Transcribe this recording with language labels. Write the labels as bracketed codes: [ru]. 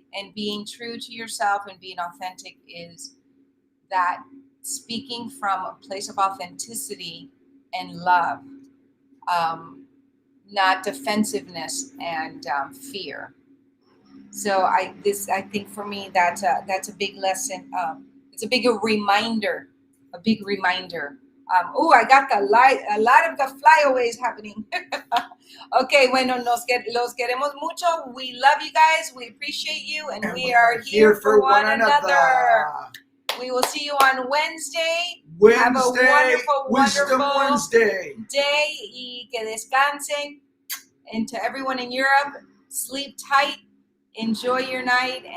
[en] And being true to yourself and being authentic is that speaking from a place of authenticity and love, not defensiveness and fear. So I think for me that's a big lesson. It's a big reminder. I got a lot of the flyaways happening. [es] Okay, bueno, los queremos mucho. [en] We love you guys. We appreciate you, and we are here for one another. We will see you on Wednesday. Have a wonderful, Wisdom wonderful Wednesday [es] day. Y que descansen. [en] And to everyone in Europe, sleep tight. Enjoy your night.